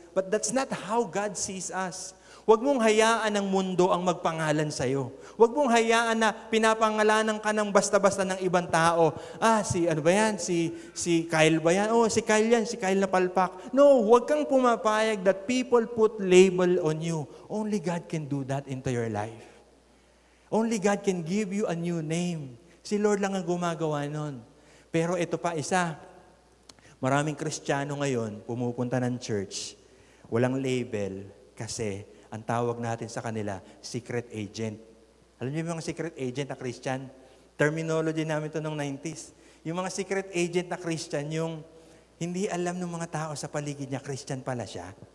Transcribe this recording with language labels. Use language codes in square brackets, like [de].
[en] But that's not how God sees us. [tl] Huwag mong hayaan ng mundo ang magpangalan sa iyo. Huwag mong hayaan na pinapangalanan ka ng basta-basta ng ibang tao. Ano ba yan? Si Kyle ba yan? Si Kyle yan. Si Kyle na palpak. [en] No, [tl] huwag kang pumapayag [en] that people put label on you. Only God can do that into your life. Only God can give you a new name. [tl] Si Lord lang ang gumagawa nun. Pero ito pa isa. Maraming Kristiyano ngayon, pumupunta ng church, walang label kasi ang tawag natin sa kanila, secret agent. Alam niyo yung mga secret agent na Christian? Terminology namin ito noong 90s. Yung mga secret agent na Christian, yung hindi alam ng mga tao sa paligid niya, Christian pala siya.